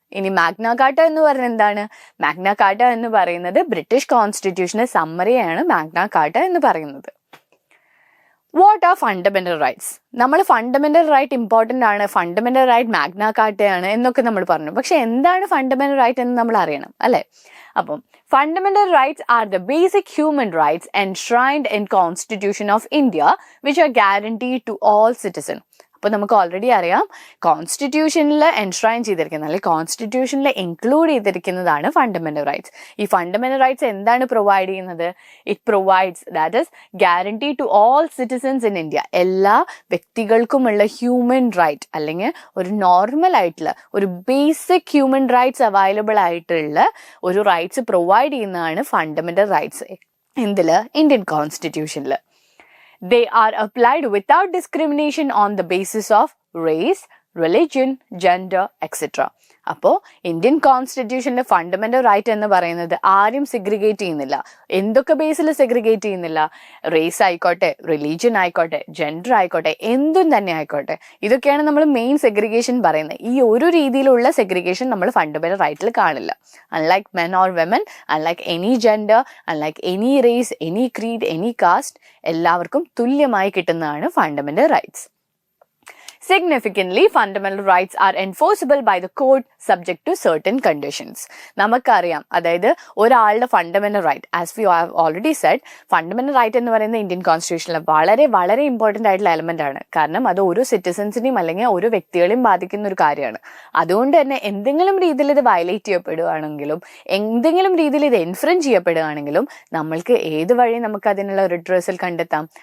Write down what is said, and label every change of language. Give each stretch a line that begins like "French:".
Malayalam: ഇനി Magna Carta എന്ന് പറയുന്നത് എന്താണ്? മാഗ്ന കാർട്ട എന്ന് പറയുന്നത് ബ്രിട്ടീഷ് കോൺസ്റ്റിറ്റ്യൂഷന്റെ സമ്മറിയാണ് മാഗ്ന കാർട്ട എന്ന് പറയുന്നത്.
English: What are fundamental rights?
Malayalam: നമ്മൾ ഫണ്ടമെന്റൽ റൈറ്റ് ഇമ്പോർട്ടൻ്റ് ആണ്, ഫണ്ടമെന്റൽ റൈറ്റ് മാഗ്ന കാർട്ടയാണ് എന്നൊക്കെ നമ്മൾ പറഞ്ഞു. പക്ഷെ എന്താണ് ഫണ്ടമെന്റൽ റൈറ്റ് എന്ന് നമ്മൾ അറിയണം അല്ലെ?
English: അപ്പം fundamental rights are the basic human rights enshrined in Constitution of India which are guaranteed to all citizens.
Malayalam: അപ്പോൾ നമുക്ക് ഓൾറെഡി അറിയാം കോൺസ്റ്റിറ്റ്യൂഷനിൽ എൻഷ്രൈൻ ചെയ്തിരിക്കുന്നത് അല്ലെങ്കിൽ കോൺസ്റ്റിറ്റ്യൂഷനിൽ ഇൻക്ലൂഡ് ചെയ്തിരിക്കുന്നതാണ് ഫണ്ടമെന്റൽ റൈറ്റ്സ്. ഈ ഫണ്ടമെന്റൽ റൈറ്റ്സ് എന്താണ് പ്രൊവൈഡ് ചെയ്യുന്നത്?
English: It provides that is guarantee to all citizens in India.
Malayalam: എല്ലാ വ്യക്തികൾക്കുമുള്ള human right അല്ലെങ്കിൽ ഒരു നോർമൽ ആയിട്ടുള്ള ഒരു ബേസിക് ഹ്യൂമൻ റൈറ്റ്സ് അവൈലബിൾ ആയിട്ടുള്ള ഒരു റൈറ്റ്സ് പ്രൊവൈഡ് ചെയ്യുന്നതാണ് fundamental rights. എന്തില്? Indian കോൺസ്റ്റിറ്റ്യൂഷനിൽ.
English: They are applied without discrimination on the basis of race, religion, gender, etc.
Malayalam: അപ്പോൾ Indian കോൺസ്റ്റിറ്റ്യൂഷനിലെ fundamental right എന്ന് പറയുന്നത് ആരും സെഗ്രിഗേറ്റ് ചെയ്യുന്നില്ല. എന്തൊക്കെ ബേസിൽ സെഗ്രിഗേറ്റ് ചെയ്യുന്നില്ല? റേസ് ആയിക്കോട്ടെ, റിലീജിയൻ ആയിക്കോട്ടെ, ജെൻഡർ ആയിക്കോട്ടെ, എന്തും തന്നെ ആയിക്കോട്ടെ. ഇതൊക്കെയാണ് നമ്മൾ മെയിൻ സെഗ്രിഗേഷൻ പറയുന്നത്. ഈ ഒരു രീതിയിലുള്ള സെഗ്രിഗേഷൻ നമ്മൾ ഫണ്ടമെന്റൽ റൈറ്റിൽ കാണില്ല.
English: unlike men or women, unlike any gender, unlike any race, any creed, any caste,
Malayalam: എല്ലാവർക്കും തുല്യമായി കിട്ടുന്നതാണ് fundamental rights.
English: Significantly, fundamental rights are enforceable by the court subject to certain conditions.
Malayalam: നമുക്കറിയാം, അതായത് ഒരാളുടെ fundamental right,
English: as we have already said,
Malayalam: fundamental right എന്ന് പറയുന്നത് Indian കോൺസ്റ്റിറ്റ്യൂഷനിലെ വളരെ വളരെ ഇമ്പോർട്ടൻ്റ് ആയിട്ടുള്ള എലമെന്റ് ആണ്. കാരണം അത് ഓരോ സിറ്റിസൺസിനെയും അല്ലെങ്കിൽ ഓരോ വ്യക്തികളെയും ബാധിക്കുന്ന ഒരു കാര്യമാണ്. അതുകൊണ്ട് തന്നെ എന്തെങ്കിലും രീതിയിൽ ഇത് വയലേറ്റ് ചെയ്യപ്പെടുകയാണെങ്കിലും എന്തെങ്കിലും രീതിയിൽ ഇത് ഇൻഫ്രിഞ്ച് ചെയ്യപ്പെടുകയാണെങ്കിലും നമ്മൾക്ക് ഏത് വഴി നമുക്ക് അതിനുള്ള റിട്രസൽ കണ്ടെത്താം?